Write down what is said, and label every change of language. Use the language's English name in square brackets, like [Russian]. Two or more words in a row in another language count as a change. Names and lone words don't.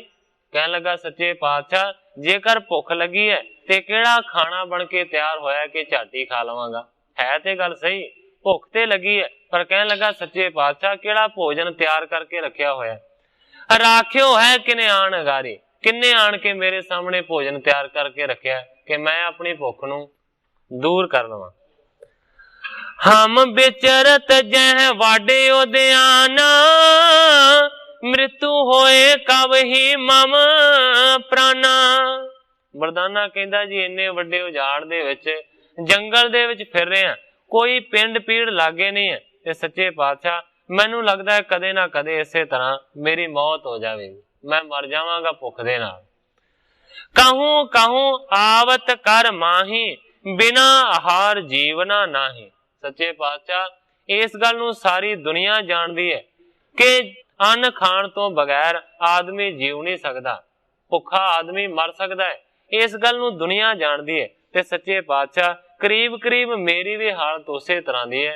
[Punjabi] ਕਹਿਣ ਲੱਗਾ ਸੱਚੇ ਪਾਤਸ਼ਾਹ ਜੇਕਰ ਭੁੱਖ ਲੱਗੀ ਹੈ ਤੇ ਕਿਹੜਾ ਖਾਣਾ ਬਣ ਕੇ ਤਿਆਰ ਹੋਇਆ ਕਿ ਝਾਟੀ ਖਾ ਲਵਾਂਗਾ। ਹੈ ਤੇ ਗੱਲ ਸਹੀ, ਭੁੱਖ ਤੇ ਲੱਗੀ ਹੈ, ਪਰ ਕਹਿਣ ਲੱਗਾ ਸੱਚੇ ਪਾਤਸ਼ਾਹ ਕਿਹੜਾ ਭੋਜਨ ਤਿਆਰ ਕਰਕੇ ਰੱਖਿਆ ਹੋਇਆ। ਰੱਖਿਓ ਹੈ ਕਿਨੇ ਆਣ ਅਗਾੜੀ, ਕਿੰਨੇ ਆਣ ਕੇ ਮੇਰੇ ਸਾਹਮਣੇ ਭੋਜਨ ਤਿਆਰ ਕਰਕੇ ਰੱਖਿਆ ਕਿ ਮੈਂ ਆਪਣੀ ਭੁੱਖ ਨੂੰ ਦੂਰ ਕਰ ਲਵਾਂ। [Braj] हम बिचरत जह वाडे उद्याना, मृत्यु होए कब ही मम प्राणा। [Punjabi] ਮਰਦਾਨਾ ਕਹਿੰਦਾ ਜੀ ਇੰਨੇ ਵੱਡੇ ਉਜਾੜ ਦੇ ਵਿਚ ਜੰਗਲ ਦੇ ਵਿਚ ਫਿਰ ਰਹੇ ਹੈਂ, ਕੋਈ ਪਿੰਡ ਪੀੜ ਲਾਗੇ ਨਹੀਂ ਹੈ, ਤੇ ਸੱਚੇ ਪਾਤਸ਼ਾਹ ਮੈਨੂੰ ਲੱਗਦਾ ਹੈ ਕਦੇ ਨਾ ਕਦੇ ਇਸੇ ਤਰ੍ਹਾਂ ਮੇਰੀ ਮੌਤ ਹੋ ਜਾਏਗੀ, ਮੈਂ ਮਰ ਜਾਵਾਂਗਾ ਭੁੱਖ ਦੇ ਨਾਲ। [Braj] कहूं कहूं आवत कर माही, बिना आहार जीवना नाही। [Punjabi] ਸੱਚੇ ਪਾਤਸ਼ਾਹ ਇਸ ਗੱਲ ਨੂੰ ਸਾਰੀ ਦੁਨੀਆ ਜਾਣਦੀ ਹੈ ਕਿ ਅੰਨ ਖਾਣ ਤੋਂ ਬਗੈਰ ਆਦਮੀ ਜੀਅ ਨਹੀਂ ਸਕਦਾ, ਭੁੱਖਾ ਆਦਮੀ ਮਰ ਸਕਦਾ ਹੈ। ਇਸ ਗੱਲ ਨੂੰ ਦੁਨੀਆ ਜਾਣਦੀ ਹੈ ਤੇ ਸੱਚੇ ਪਾਤਸ਼ਾਹ ਕਰੀਬ ਕਰੀਬ ਮੇਰੀ ਭੀ ਹਾਲਤ ਉਸੇ ਤਰ੍ਹਾਂ ਦੀ ਹੈ।